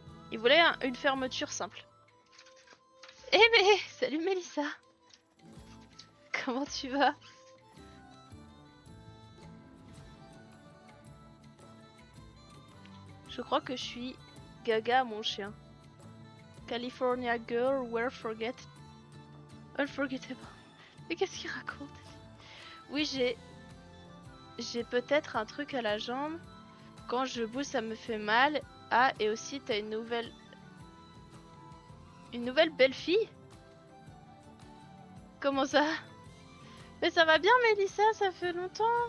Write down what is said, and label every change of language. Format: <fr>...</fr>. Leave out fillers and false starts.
<fr>Il voulait une fermeture simple. Eh mais, salut Mélissa. Comment tu vas? Je crois que je suis gaga mon chien.</fr> <en>California girl were unforgettable.</en> <fr>Mais qu'est-ce qu'il raconte? Oui, j'ai peut-être un truc à la jambe. Quand je bouge, ça me fait mal. Ah, et aussi t'as une nouvelle... Une nouvelle belle-fille? Comment ça? Mais ça va bien, Mélissa, ça fait longtemps.</fr>